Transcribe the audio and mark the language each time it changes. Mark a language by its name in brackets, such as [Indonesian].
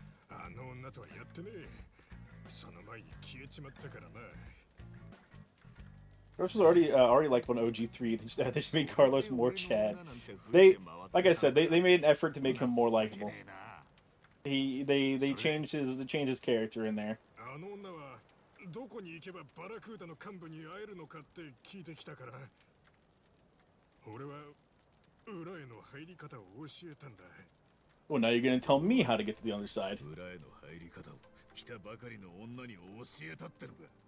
[Japanese] あの女とはやってねえ。その前に消えちまったからな。 [English] This was already like when OG3. They just made Carlos more Chad. They, like I said, they made an effort to make him more likable. They changed his character in there. [Japanese] あの女はどこに行けばバラクーダの幹部に会えるのかって聞いてきたから、俺は裏への入り方を教えたんだ。 [English] Well, now you're gonna tell me how to get to the other side. [Japanese] 裏への入り方を来たばかりの女に教えたってのか。